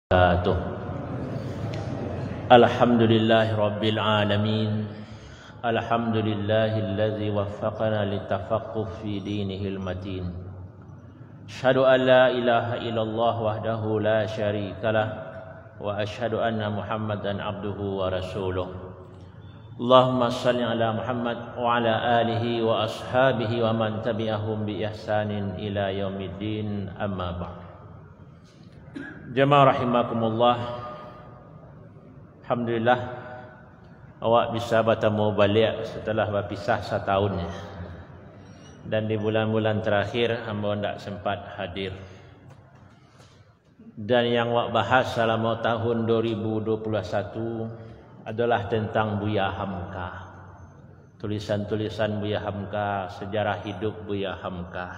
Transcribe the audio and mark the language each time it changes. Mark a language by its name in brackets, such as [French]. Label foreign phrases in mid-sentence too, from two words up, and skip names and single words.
[Arabic] وبركاته. الحمد لله رب العالمين. الحمد لله الذي وفقنا للتفقه في دينه المتين. أشهد أن لا إله إلا الله وحده لا شريك له وأشهد أن محمدا عبده ورسوله. اللهم صل على محمد وعلى آله وأصحابه ومن تبعهم بإحسان إلى يوم الدين، أما بعد. [Indonesian] Jemaah rahimakumullah, alhamdulillah awak bisa bertemu balik setelah berpisah setahun, dan di bulan-bulan terakhir hamba tidak sempat hadir. Dan yang awak bahas selama tahun 2021 adalah tentang Buya Hamka, tulisan-tulisan Buya Hamka, sejarah hidup Buya Hamka.